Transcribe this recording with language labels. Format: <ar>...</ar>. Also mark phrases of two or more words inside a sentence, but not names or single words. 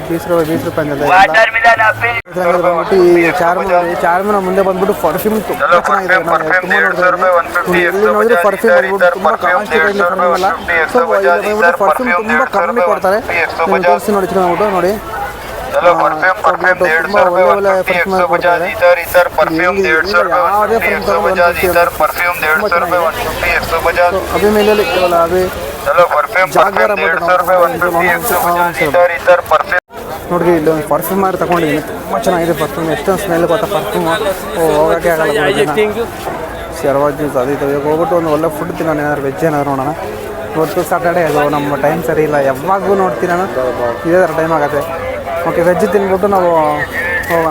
<kn>20 ರೂಪಾಯಿ ಬಂದ್ಬಿಟ್ಟು ಈ ಚಾರ್ಮಿನಾರ್ ಮುಂದೆ ಬಂದ್ಬಿಟ್ಟು ಪರ್ಫ್ಯೂಮ್ ತುಂಬ ಚೆನ್ನಾಗಿದೆ. ತುಂಬ ನೋಡಿದ್ರೆ ಎಲ್ಲಿ ನೋಡಿದ್ರೆ ಪರ್ಫ್ಯೂಮ್ ಬಂದ್ಬಿಟ್ಟು ತುಂಬ</kn> <en>costly perfume</en> <kn>ಅಲ್ಲ. ಸೊ ಬಂದ್ಬಿಟ್ಟು ಪರ್ಫ್ಯೂಮ್ ತುಂಬ ಕಮ್ಮಿ ಕೊಡ್ತಾರೆ. ನಿಮ್ಗೆ ತೋರಿಸಿ ನೋಡಿ, ಬಂದ್ಬಿಟ್ಟು ನೋಡಿ</kn> <hi>चलो परफ्यूम परफ्यूम 150 रुपए 150 150 इधर इधर परफ्यूम 150 रुपए 150 इधर परफ्यूम 150 रुपए 150 150 अभी मेले केवल अभी चलो परफ्यूम परफ्यूम 150 रुपए 150 150 इधर इधर परफ्यूम</hi> <kn>ನೋಡ್ರಿ ಇಲ್ಲಿ ಒಂದು ಪರ್ಫ್ಯೂಮ್ ಮಾರಿ ತಗೊಂಡಿದ್ದೀನಿ. ತುಂಬ ಚೆನ್ನಾಗಿದೆ ಪರ್ಫ್ಯೂಮ್. ಎಷ್ಟೊಂದು ಸ್ಮೆಲ್ ಗೊತ್ತಾ ಪರ್ಫ್ಯೂಮು. ಹೋಗೋಕ್ಕೆ ಆಗಲ್ಲ. ಶರ್ವಾ ಜ್ಯೂಸ್ ಅದು ಇದು ಈಗ ಹೋಗ್ಬಿಟ್ಟು ಒಂದು ಒಳ್ಳೆ ಫುಡ್ ತಿನ್ನೋಣ. ಏನಾದ್ರು ವೆಜ್ ಏನಾದ್ರು ನೋಡೋಣ. ಇವತ್ತು ಸಾಟರ್ಡೆ ಅದು ನಮ್ಮ ಟೈಮ್ ಸರಿ ಇಲ್ಲ. ಯಾವಾಗೂ ನೋಡ್ತೀನಿ ನಾನು ಇದೇ ಥರ ಟೈಮ್ ಆಗುತ್ತೆ.</kn> <en>okay veg</en> <kn>ತಿನ್ಬಿಟ್ಟು ನಾವು ಹೋಗೋಣ.</kn>